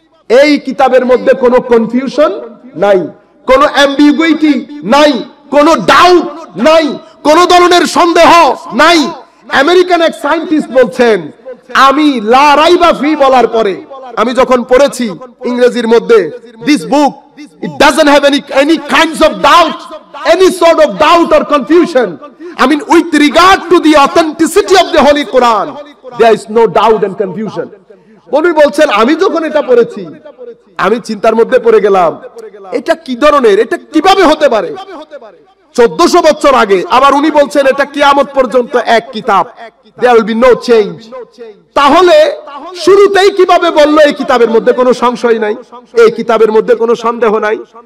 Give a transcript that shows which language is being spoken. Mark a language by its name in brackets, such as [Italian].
[Bangla] এই কিতাবের মধ্যে কোনো কনফিউশন নাই, কোনো অ্যাম্বিগুইটি নাই, কোনো ডাউট নাই, কোনো ধরনের সন্দেহ নাই। আমেরিকান এক সায়েন্টিস্ট বলছেন, আমি [Arabic] লা রাইবা ফি [Bangla] বলার পরে আমি যখন পড়েছি ইংরেজির মধ্যে, this book [English] it doesn't have any kinds of doubt, any sort of doubt or confusion. I mean, with regard to the authenticity of the Holy Quran, there is no doubt and confusion. [Bangla] উনি বলছেন, আমি যখন এটা পড়েছি আমি চিন্তার মধ্যে পড়ে গেলাম, এটা কি ধরনের, এটা কিভাবে হতে পারে? 1400 বছর আগে। আবার উনি বলছেন এটা কিয়ামত পর্যন্ত এক কিতাব, [English] there will be no change. [Bangla] তাহলে শুরুতেই কিভাবে বললো এই কিতাবের মধ্যে কোনো সংশয় নাই, এই কিতাবের মধ্যে কোনো সন্দেহ নাই?